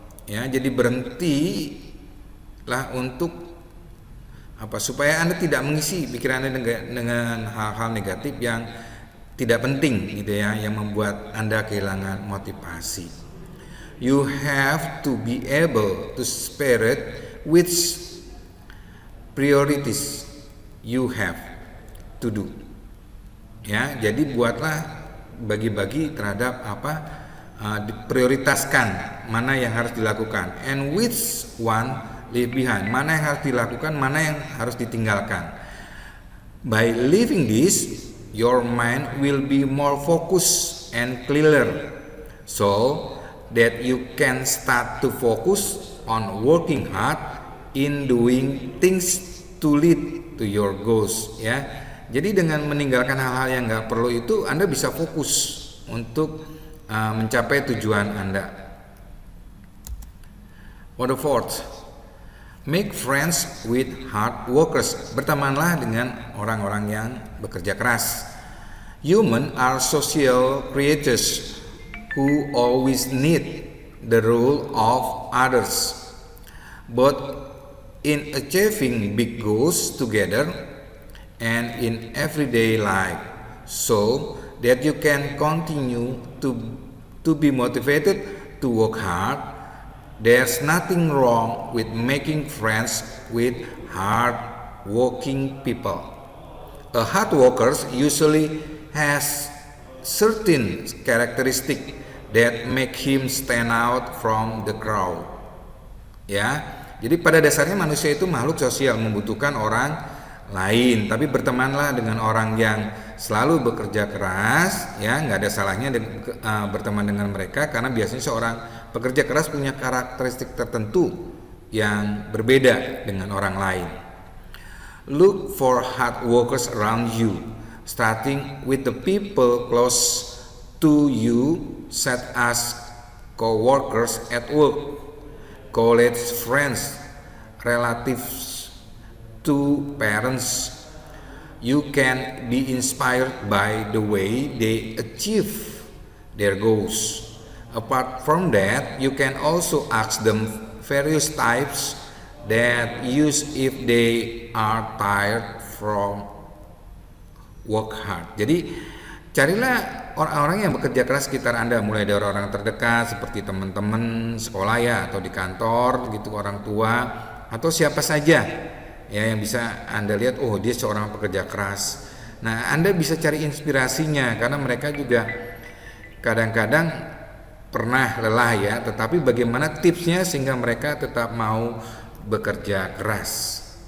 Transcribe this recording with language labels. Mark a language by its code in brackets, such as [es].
[id] Ya, jadi berhentilah untuk supaya Anda tidak mengisi pikiran Anda dengan hal-hal negatif yang tidak penting gitu ya, yang membuat Anda kehilangan motivasi. [en] You have to be able to separate which priorities you have to do. [id] Ya, jadi buatlah bagi-bagi terhadap diprioritaskan mana yang harus dilakukan, [en] and which one leave behind, [id] mana yang harus dilakukan, mana yang harus ditinggalkan. [en] By leaving this, your mind will be more focused and clearer, so that you can start to focus on working hard in doing things to lead to your goals. [id] Ya, jadi dengan meninggalkan hal-hal yang nggak perlu itu, Anda bisa fokus untuk mencapai tujuan Anda. [en] For the fourth, make friends with hard workers. [id] Bertemanlah dengan orang-orang yang bekerja keras. [en] Humans are social creatures who always need the rule of others. But in achieving big goals together and in everyday life, so that you can continue to be motivated to work hard, there's nothing wrong with making friends with hard working people. A hard worker usually has certain characteristics that make him stand out from the crowd. [id] Ya, jadi pada dasarnya manusia itu makhluk sosial, membutuhkan orang lain, tapi bertemanlah dengan orang yang selalu bekerja keras, ya, nggak ada salahnya berteman dengan mereka, karena biasanya seorang pekerja keras punya karakteristik tertentu yang berbeda dengan orang lain. [en] Look for hard workers around you, starting with the people close to you, such as co-workers at work, college friends, relatives, to parents. You can be inspired by the way they achieve their goals. Apart from that, you can also ask them various types that use if they are tired from work hard. [id] Jadi carilah orang-orang yang bekerja keras sekitar Anda, mulai dari orang terdekat seperti teman-teman sekolah ya, atau di kantor gitu, orang tua, atau siapa saja ya yang bisa Anda lihat, oh dia seorang pekerja keras. Nah, Anda bisa cari inspirasinya, karena mereka juga kadang-kadang pernah lelah ya, tetapi bagaimana tipsnya sehingga mereka tetap mau bekerja keras.